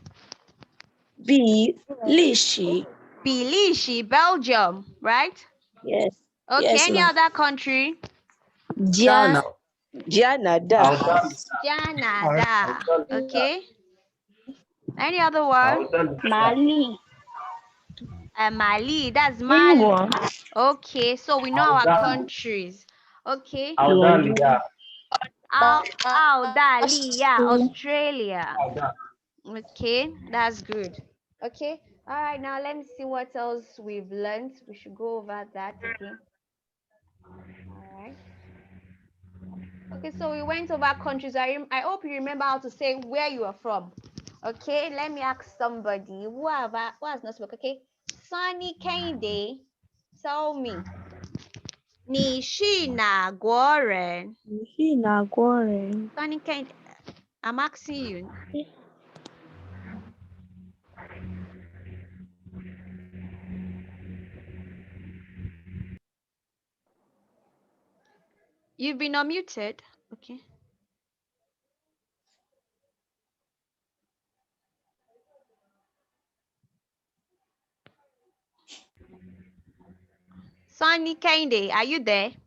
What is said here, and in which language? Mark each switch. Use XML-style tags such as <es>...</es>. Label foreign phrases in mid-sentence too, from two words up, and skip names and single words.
<en>B, Lishi. Bilishi, Belgium, right? Yes. Okay, Yes, any ma'am. other country? Canada. Canada. Okay. Any other one? Mali. Mali, that's Mali. Okay, so we know our countries. Okay. Australia. Australia. Okay, that's good. Okay. All right, now let me see what else we've learned. We should go over that again. All right. Okay, so we went over countries. I hope you remember how to say where you are from. Okay, let me ask somebody who has not spoken. Okay, Sunny Kende, tell me,</en> <zh>你是哪国人? 你是哪国人?</zh> <en>Sunny Kende, I'm asking you. You've been unmuted. Okay. Sunny Kende, are you there?</en>